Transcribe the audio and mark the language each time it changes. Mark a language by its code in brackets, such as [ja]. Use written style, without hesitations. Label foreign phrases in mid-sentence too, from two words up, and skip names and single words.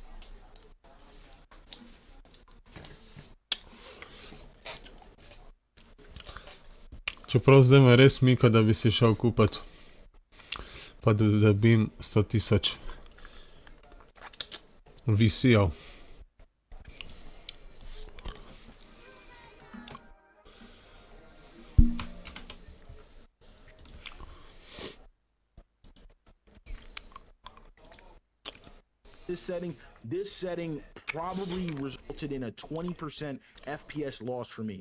[sl] Čeprav zdaj me res mika, da bi si šel kupati. Pa da dobim 100 000 VC-ov. [en] This setting probably resulted in a 20% FPS loss for me.